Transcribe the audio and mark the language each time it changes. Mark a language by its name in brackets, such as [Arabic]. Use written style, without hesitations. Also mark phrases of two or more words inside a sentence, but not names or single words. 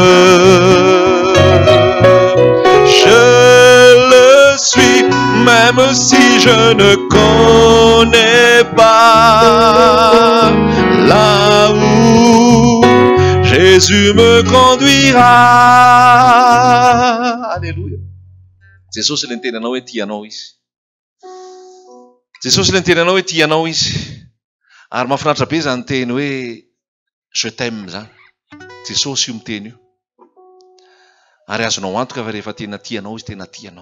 [French] Je le suis, même si je ne connais pas là où Jésus me conduira. Alléluia. [Malagasy] Jesosy le nitenanao hoe tianao izy. Jesosy le nitenanao hoe tianao izy. Ary mahafinaritra be zany teny hoe [French] je t'aime [Malagasy] zany. Jesosy io miteny io. Ary azonao antoka fa rehefa tena tianao izy tena tianao.